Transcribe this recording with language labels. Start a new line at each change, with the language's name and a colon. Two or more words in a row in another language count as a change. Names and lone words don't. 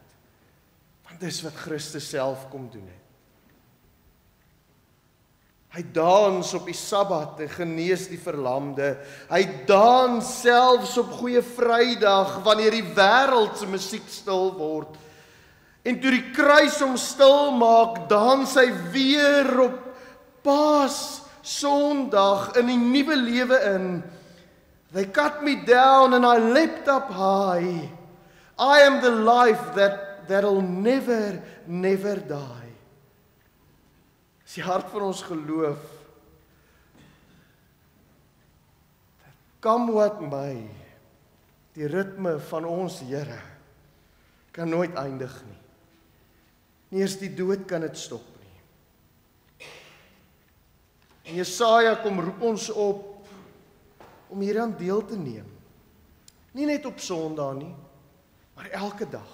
Afrikaans: Want dis wat Christus self kom doen het. Hy dans op die Sabbat en genees die verlamde. Hy dans selfs op Goeie Vrydag wanneer die wêreld se musiek stil word. En toe die kruis hom stil maak, dans hy weer op Paas Sondag in die nuwe lewe in.
English: They cut me down and I leapt up high. I am the life that'll never die.
Afrikaans: Dis die hart van ons geloof.
English: Come what may,
Afrikaans: die ritme van ons Here kan nooit eindig nie. Nie eers die dood kan dit stop nie. En Jesaja kom roep ons op om hieraan deel te neem. Nie net op Sondag nie, maar elke dag.